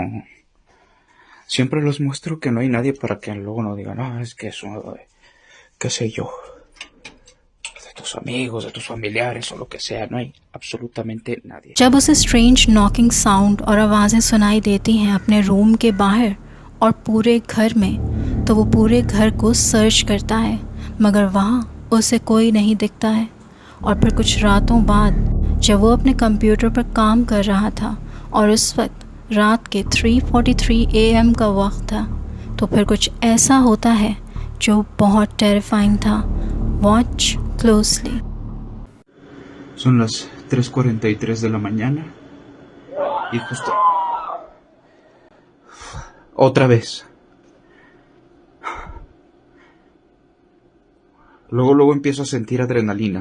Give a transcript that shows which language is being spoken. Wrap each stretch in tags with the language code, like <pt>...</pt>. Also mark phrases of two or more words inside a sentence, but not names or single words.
<es>Siempre los muestro que no hay nadie para que luego no digan, no, es que eso qué sé yo, de tus amigos, de tus familiares o lo que sea, no hay absolutamente nadie.</es> <hi>जब उसे</hi> <en>strange knocking sound</en> <hi>और आवाज़ें सुनाई देती हैं अपने रूम के बाहर और पूरे घर में, तो वो पूरे घर को सर्च करता है, मगर वहाँ उसे कोई नहीं दिखता है। और फिर कुछ रातों बाद जब वो अपने कंप्यूटर पर काम कर रहा था और उस वक्त रात के 3:43 AM का वक्त था, तो फिर कुछ ऐसा होता है जो बहुत टेरिफाइंग था।</hi> <en>watch closely.</en> <es>Son las 3:43 de la mañana y justo... Otra vez. Luego empiezo a sentir adrenalina.</es>